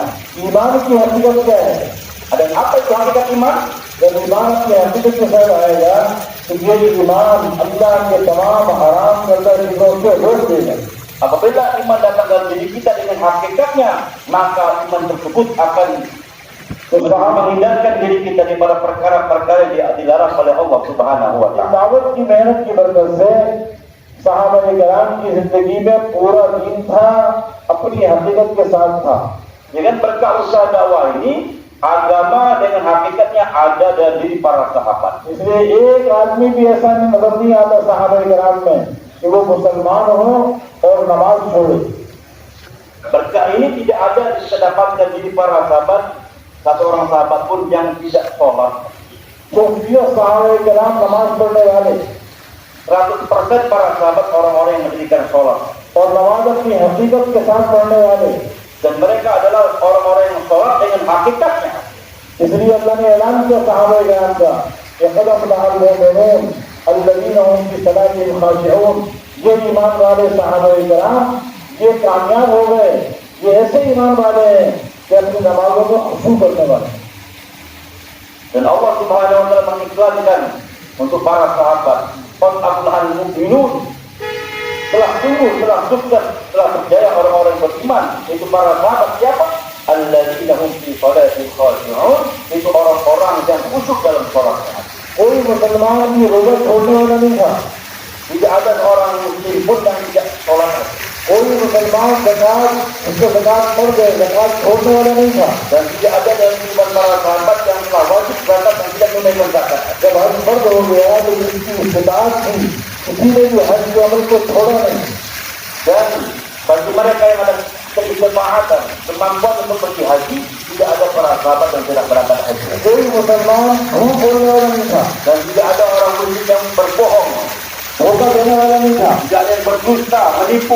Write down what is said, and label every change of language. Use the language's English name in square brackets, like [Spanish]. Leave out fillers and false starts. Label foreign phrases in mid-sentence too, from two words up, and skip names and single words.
[Hindi] ईमान की हकीकत क्या है? [Indonesian] Ada apa itu hakikat iman? [Hindi] जब ईमान की हकीकत के साथ आएगा तो ये ईमान अल्लाह के तमाम हराम करदा चीजों से रोक देगा। [Indonesian] Apabila iman datang dalam diri kita dengan hakikatnya, maka iman tersebut akan berusaha menghindarkan diri kita daripada perkara-perkara yang dilarang oleh [Arabic] الله سبحانه وتعالى. [Hindi] दावत की मेहनत की बरकत से सहाबा-ए-किराम की जिंदगी में पूरा दीन था, अपनी हकीकत के साथ था। [Indonesian] Dengan berkat usaha dakwah ini, agama dengan hakikatnya ada dalam diri para sahabat. [Hindi] इसलिए एक आदमी भी ऐसा नजर नहीं आता सहाबा-ए-किराम में कि वो मुसलमान हो और नमाज छोड़े। [Indonesian] Berkat ini tidak ada kita dapatkan diri para sahabat, satu orang sahabat pun yang tidak sholat. [Hindi] तो सहाबा-ए-किराम नमाज पढ़ने वाले [Indonesian] 100% para sahabat orang-orang yang mendirikan sholat. [Hindi] और नमाज अपनी हकीकत के साथ पढ़ने वाले, [Indonesian] Dan mereka adalah orang-orang yang sholat dengan hakikatnya. [Hindi] इसलिए अल्लाह ने ऐलान किया सहाबा-ए-किराम का, [Arabic] قد أفلح المؤمنون الذين هم في صلاتهم خاشعون, [Hindi] ये ईमान वाले सहाबाए किराम ये कामयाब हो गए, ये ऐसे ईमान वाले हैं कि अपनी नमाजों में खुशू करने वाले। [Indonesian] Dan [Arabic] الله سبحانه وتعالى [Indonesian] mengiklankan untuk para sahabat, [Arabic] "قد أفلح المؤمنون." [Indonesian] Telah sungguh, telah sukses, telah berjaya orang-orang yang beriman. Itu para sahabat siapa? [Arabic] الذين هم في صلاتهم خاشعون. [Indonesian] Itu orang-orang yang khusyuk dalam salatnya. [Hindi] कोई मुसलमान की रोजा छोड़ने वाला नहीं था, [Indonesian] Tidak ada orang muslim pun yang tidak sholat. [Hindi] कोई मुसलमान ज़कात उसको ज़कात पड़ गए, ज़कात छोड़ने वाला नहीं था। [Indonesian] Dan tidak ada dari iman para sahabat yang telah wajib zakat dan tidak menunaikan zakat. [Hindi] जब हज फर्ज हो गया तो जिसकी इस्तिताअत थी किसी ने भी हज के अमल को छोड़ा नहीं। [Indonesian] Dan bagi mereka yang ada keistimewaan, kemampuan untuk pergi haji, tidak ada para sahabat yang tidak berangkat haji. [Hindi] कोई मुसलमान झूठ बोलने वाला नहीं था, [Indonesian] Dan tidak ada orang muslim yang berbohong, [Hindi] धोखा देने वाला नहीं था, [Indonesian] tidak ada yang berdusta, menipu,